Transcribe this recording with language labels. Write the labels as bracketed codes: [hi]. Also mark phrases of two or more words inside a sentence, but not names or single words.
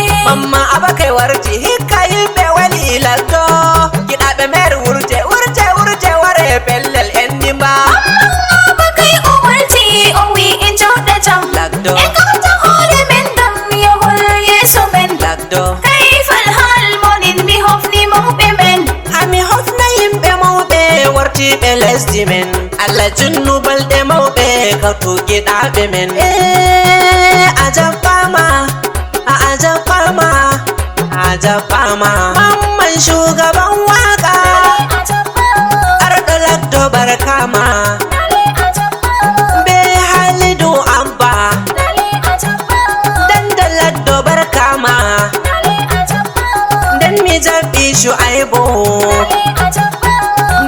[ff] Mamma aba kai warti, hikka yimɓe wali laddo. Giɗaɓe mer wurje, wurje, wurje, ware pellel en nimba. Mamma aba kai o warti, o wi en joɗa jam. Lagdo. En kauta hore men ngam yahol yeso men. Lagdo. Kai fal hal monin mi hofni mawɓe men. Ha mi hofna yimɓe mawɓe wartiɓe lesdi men. Allah junnu balɗe mawɓe kautu giɗaɓe men. Eh, a jaɓɓama, a, a jaɓɓama, a jaɓɓama. Mamman [ha] shugaban waka. [ff] A jaɓɓama. Arɗo Lagdo barkama. Lale a jaɓɓama. Be Halidu Abba. Lale a jaɓɓama. Danda Lagdo barkama. Lale a jaɓɓama. Den mi jaɓɓi Shu'aibu. Lale a jaɓɓama.